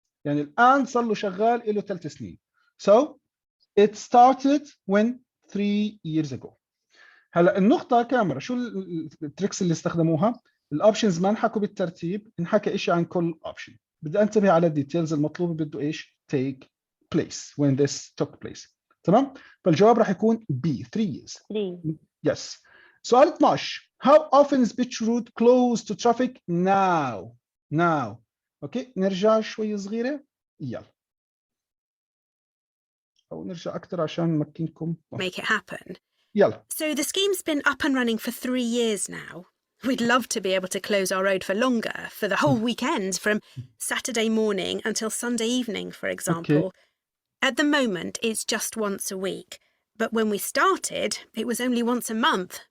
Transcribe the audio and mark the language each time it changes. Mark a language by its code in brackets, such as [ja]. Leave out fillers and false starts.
[ar] يعني الآن صار له شغال له 3 سنين. [en] So it started when 3 years ago. [ar] هلا النقطة كاميرا شو التريكس اللي استخدموها؟ الاوبشنز ما انحكوا بالترتيب، انحكى شيء عن كل اوبشن. بدي انتبه على الديتيلز المطلوبة بده ايش؟ [en] take place when this took place. [ar] تمام؟ فالجواب راح يكون B [en] 3 years. 3. Yes. [ar] سؤال 12. [en] How often is Beach Road closed to traffic now? Now. [ar] اوكي نرجع شوي صغيرة. يلا. أو نرجع أكثر عشان نمكنكم. [en] Make it happen. [ar] يلا. [en] So the scheme's been up and running for 3 years now. We'd love to be able to close our road for longer, for the whole weekend, from Saturday morning until Sunday evening, for example. Okay. At the moment, it's just once a week. But when we started, it was only once a month.